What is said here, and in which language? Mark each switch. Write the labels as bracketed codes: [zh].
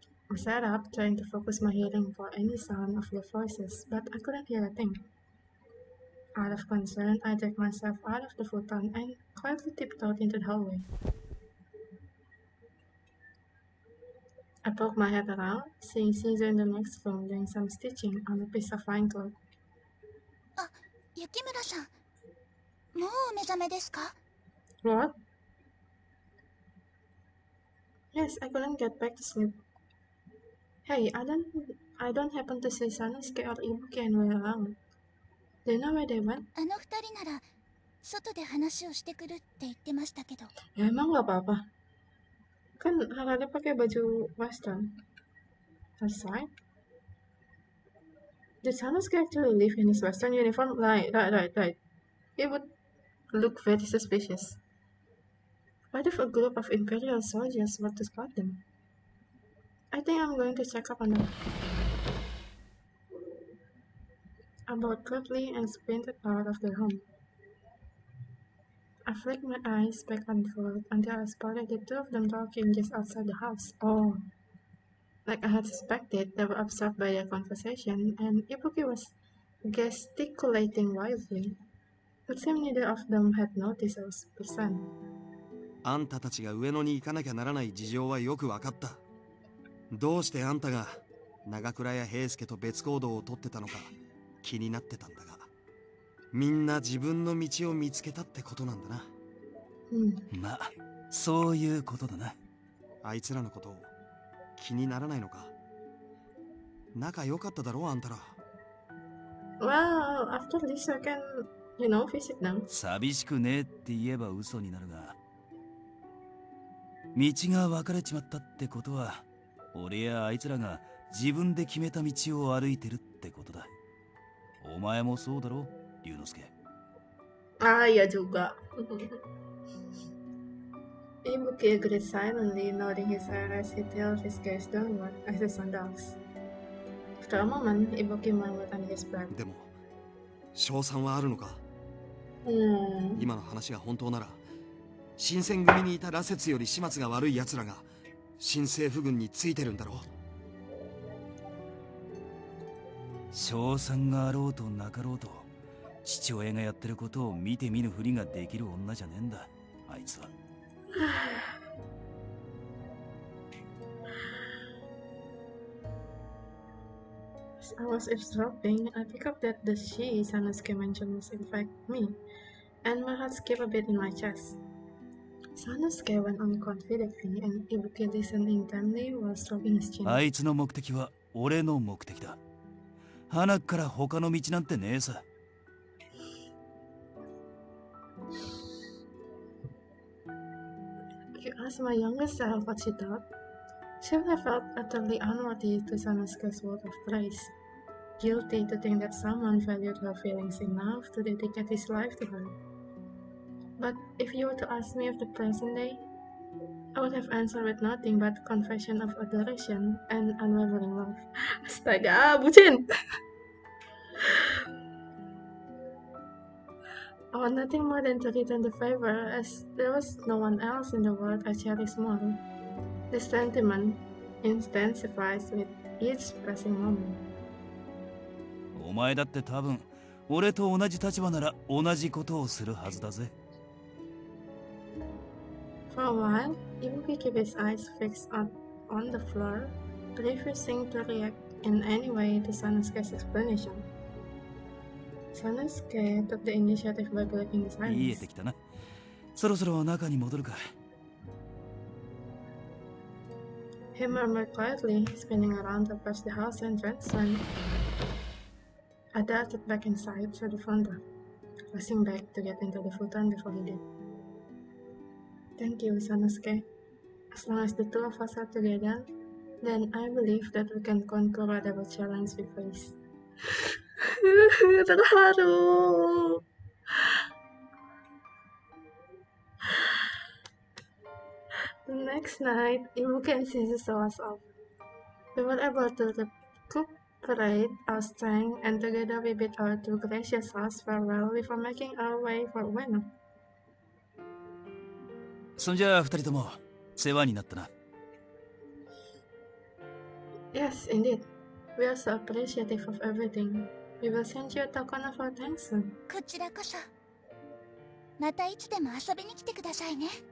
[en] I sat up, trying to focus my hearing for any sound of their voices, but I couldn't hear a thing. Out of concern, I dragged myself out of the futon and quietly tiptoed into the hallway. I poked my head around, seeing Caesar in the next room doing some stitching on a piece of fine cloth. [ja] あ、雪村さん、もうお目覚めですか？ [en] What? Yes, I couldn't get back to sleep. Hey, I don't happen to see Sanosuke or Ibuki anywhere around. Do you know where they went? [ja] あの二人なら外で話をしてくるって言ってましたけど。 [id] Ya emang gak apa-apa. Kan Harada pakai baju western. [en] Aside, did Sanosuke actually live in his western uniform? Right. It would look very suspicious. What if a group of Imperial soldiers were to spot them? I think I'm going to check up on them. I bowed quickly and sprinted out of the room. I flicked my eyes back and forth until I spotted the two of them talking just outside the house. Oh, like I had suspected, they were absorbed by their conversation, and Ibuki was gesticulating wildly. It seemed neither of them had noticed I was present. [ja] あんたたちが上野に行かなきゃならない事情はよく分かった。どうしてあんたが長倉や平助と別行動をとってたのか気になってたんだが、みんな自分の道を見つけたってことなんだな。まあ、そういうことだな。あいつらのこと気にならないのか？仲良かっただろう、あんたら。 [en] Well, after this I can, visit them. [ja] 寂しくねえって言えば嘘になるが、道が分かれちまったってことは、俺やあいつらが自分で決めた道を歩いてるってことだ。お前もそうだろ、龍之介。 [id] Ah, iya juga. [en] Ibuki agreed silently, nodding his head as he tilted his gaze downward as the sun rose. After a moment, Ibuki murmured under his breath. [ja] でも勝算はあるのか。今の話が本当なら新選組にいた羅刹より始末が悪い奴らが新政府軍についてるんだろう。賞賛があろうとなかろうと父親がやってることを見て見ぬふりができる女じゃねえんだあいつは。 [en] As I was eavesdropping, I picked up that the she Sanosuke mentioned was in fact me, and my heart skipped a bit in my chest. Sanosuke went on confidently, and Ibuki listened intently while stroking his chin. [ja] あいつの目的は俺の目的だ。花から他の道なんてねえさ。 [en] If you ask my younger self what she thought, she would have felt utterly unworthy to Sanosuke's word of praise. Guilty to think that someone valued her feelings enough to dedicate his life to her. But if you were to ask me of the present day, I would have answered with nothing but confession of adoration and unwavering love. [id] Astaga, bucin! [en] I want nothing more than to return the favor, as there was no one else in the world I cherished more. This sentiment intensifies with each passing moment. [ja] お前だって多分俺と同じ立場なら同じことをするはずだぜ。 [en] For a while, Ibuki kept his eyes fixed on the floor, refusing to react in any way to Sanosuke's explanation. Sanosuke took the initiative by breaking the [ja] 見え [en] silence. [ja] てきたな。そろそろ中に戻るか。 [en] He murmured quietly, spinning around across the house entrance when I darted back inside through the front door, rushing back to get into the futon before he did. Thank you, Sanosuke. As long as the two of us are together, then I believe that we can conquer whatever challenge we face. [id] Terharu. [en] The next night, Ibuki and Shizu saw us off. We were able to recuperate our strength, and together we bid our two gracious hosts farewell before making our way for Ueno. [ja] そんじゃあ二人とも世話になったな。 [en] Yes, indeed. We are so appreciative of everything. We will send you a token of our thanks soon. [ja] こちらこそまたいつでも遊びに来てくださいね。